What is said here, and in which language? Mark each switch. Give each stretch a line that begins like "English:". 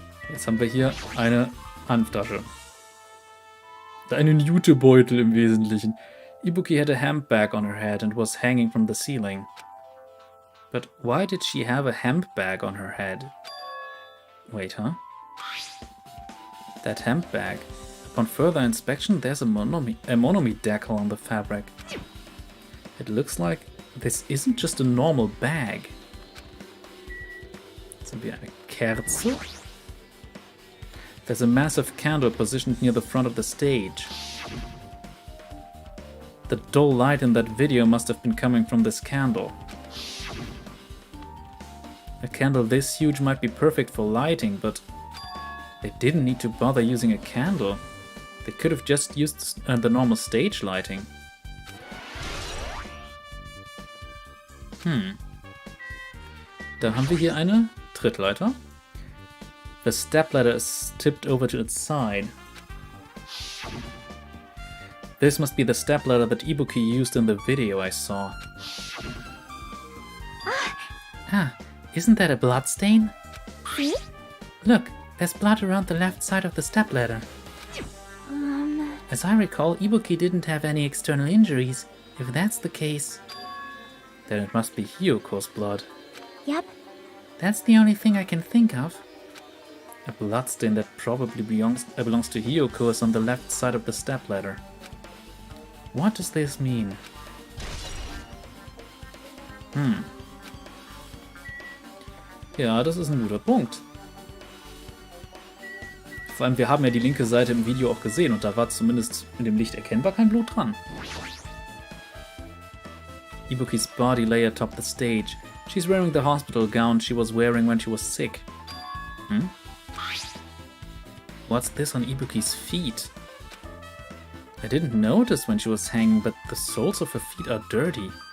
German: Jetzt haben wir hier eine Hanftasche. Einen Jutebeutel im Wesentlichen.
English: Ibuki had a hemp bag on her head and was hanging from the ceiling. But why did she have a hemp bag on her head? Wait, huh? That hemp bag. Upon further inspection, there's a monomi decal on the fabric. It looks like this isn't just a normal bag.
German: Jetzt haben wir eine Kerze.
English: There's a massive candle positioned near the front of the stage. The dull light in that video must have been coming from this candle. A candle this huge might be perfect for lighting, but they didn't need to bother using a candle. They could have just used the normal stage lighting.
German: Dann haben wir hier eine Trittleiter.
English: The stepladder is tipped over to its side. This must be the stepladder that Ibuki used in the video I saw. Isn't that a bloodstain? see? Look, there's blood around the left side of the stepladder. As I recall, Ibuki didn't have any external injuries. If that's the case, Then it must be Hiyoko's blood. Yep. that's the only thing I can think of. A bloodstain that probably belongs to Hiyoko is on the left side of the stepladder. What does this mean?
German: Ja, das ist ein guter Punkt. Vor allem, wir haben ja die linke Seite im Video auch gesehen und da war zumindest in dem Licht erkennbar kein Blut dran.
English: Ibuki's body lay atop the stage. She's wearing the hospital gown she was wearing when she was sick. What's this on Ibuki's feet? I didn't notice when she was hanging, but the soles of her feet are dirty.